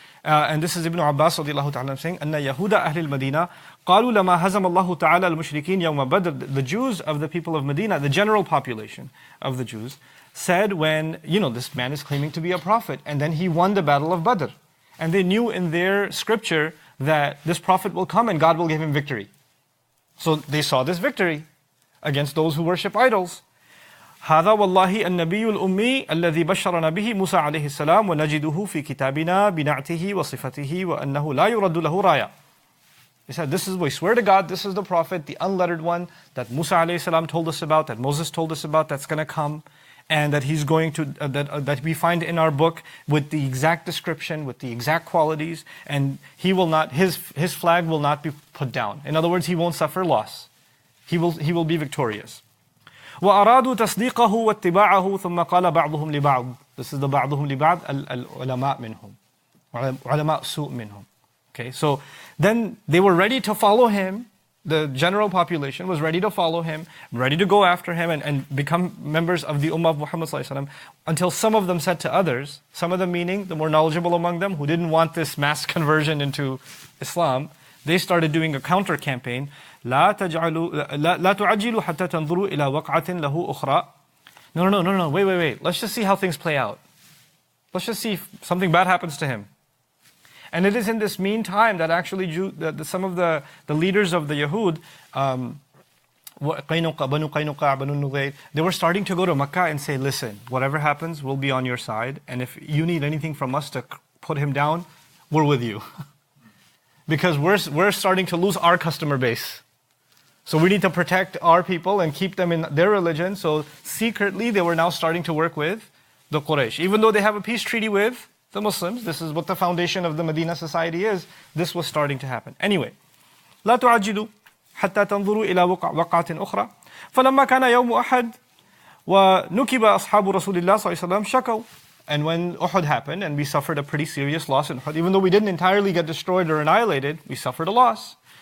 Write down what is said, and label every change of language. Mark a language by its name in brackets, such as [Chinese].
[English] And this is Ibn Abbas radiallahu ta'ala saying, [Arabic] أَنَّ يَهُودَ أَهْلِ الْمَدِينَةِ قَالُوا لَمَا هَزَمَ اللَّهُ تَعَالَى الْمُشْرِكِينَ يَوْمَ بَدْرٍ. [English] The Jews of the people of Medina, the general population of the Jews, said when, this man is claiming to be a prophet, and then he won the battle of Badr. And they knew in their scripture that this prophet will come and God will give him victory. So they saw this victory against those who worship idols. [Arabic] هذا والله النبي الأمي الذي بشرنا به موسى عليه السلام ونجده في كتابنا بنعته وصفته وأنه لا يرد له راية. [English] He said, we swear to God, this is the prophet, the unlettered one that Musa alayhi salam told us about, that Moses told us about, that's going to come, and that he's going to, that we find in our book with the exact description, with the exact qualities, and he will not, his flag will not be put down. In other words, he won't suffer loss. He will be victorious. [Arabic] وأرادوا تصديقه واتباعه ثم قال بعضهم لبعض. [English] This is the [Arabic] بعضهم لبعض العلماء منهم. علماء سوء منهم. [English] Okay, so then they were ready to follow him. The general population was ready to follow him, ready to go after him and become members of the Ummah of Muhammad sallallahu alaihi wasallam, until some of them said to others, some of them meaning the more knowledgeable among them who didn't want this mass conversion into Islam, they started doing a counter campaign. [Arabic] لا تعجلوا حتى تنظروا إلى وقعة له أخرى. [English] No, wait. Let's just see how things play out. Let's just see if something bad happens to him. And it is in this meantime that actually some of the leaders of the Yahud, Banu Qaynuqa, Banu Nudayr, they were starting to go to Makkah and say, listen, whatever happens, we'll be on your side. And if you need anything from us to put him down, we're with you. Because we're starting to lose our customer base. So we need to protect our people and keep them in their religion. So secretly, they were now starting to work with the Quraysh. Even though they have a peace treaty with the Muslims, this is what the foundation of the Medina society is, this was starting to happen. Anyway, [Arabic] لا تعجلوا حتى تنظروا إلى وقعة أخرى فلما كان يوم أحد ونكب أصحاب رسول الله صلى الله عليه وسلم شكوا. [English] And when Uhud happened, and we suffered a pretty serious loss in Uhud, even though we didn't entirely get destroyed or annihilated, we suffered a loss.